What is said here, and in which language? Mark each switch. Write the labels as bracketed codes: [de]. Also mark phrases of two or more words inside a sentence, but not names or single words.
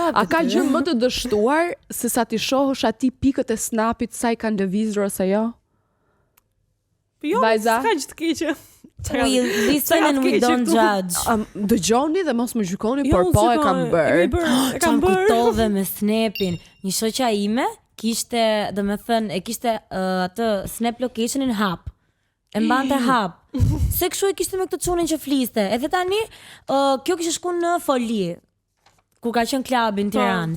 [sq] A ka gjë më të dështuar se sa ti shohësh aty pikët e snapit sa i kanë lëvizur ose jo? Jo, Vajza? s'ka gjë të keqe. [en] We listen and we don't judge. [sq] Dëgjoni dhe mos më gjykoni, por po e kam bërë. E kam bërë. Kujtove me snapin. Një shoqja ime kishte, domethënë, e kishte atë snap locationin hap. E mbante hap. Se kështu e kishte me këtë çunin që fliste. Edhe tani, kjo kishte shku në Foli, ku ka qenë klubi në Tiranë.